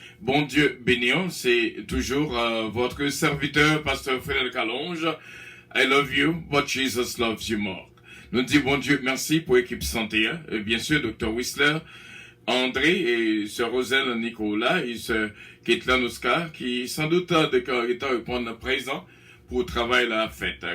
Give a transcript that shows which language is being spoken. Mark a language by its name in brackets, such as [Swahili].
[French] Bon Dieu bénissant, c'est toujours votre serviteur, Pasteur Frédéric Allonge. [English] I love you, but Jesus loves you more. [French] Nous disons bon Dieu merci pour l'équipe santé, et bien sûr Dr. Whistler, André et Sœur Roselle Nicolas et Sœur Caitlin Oscar qui sans doute est répondre présent pour travailler la fête.